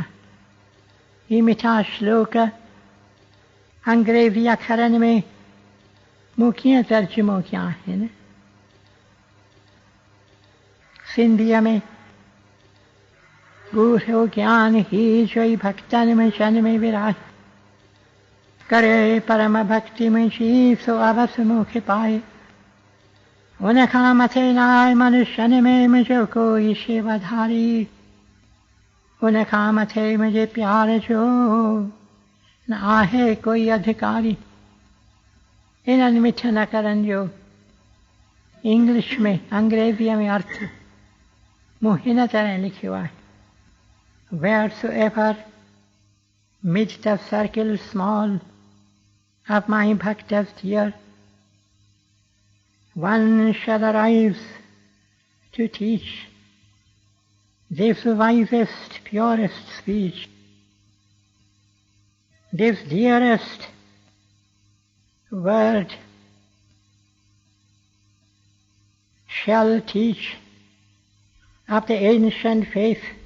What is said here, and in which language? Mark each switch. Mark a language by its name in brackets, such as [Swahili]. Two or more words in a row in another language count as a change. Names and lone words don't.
[Sindhi] ही मिठा श्लोक अंग्रेज़ी अखरनि में मूं कीअं तर्जुमो कया आहिनि। सिंधीअ में ॻूढ़ो ज्ञान ही जोई भक्तनि में जन में विराहे, करे परम भक्ति मुंहिंजी सो अवस मूंखे पाए, उन खां मथे न आहे मनुष्यनि में मुंहिंजो कोई शेवाधारी, उन खां मथे मुंहिंजे प्यार जो न आहे कोई अधिकारी। इन्हनि मिठनि अखरनि जो इंग्लिश में अंग्रेज़ीअ में अर्थ मूं हिन तरह लिखियो आहे। [English] Wheresoever midst the circle small of my bhaktas dear, one shall arise to teach this wisest, purest speech, this dearest word shall teach of the ancient faith,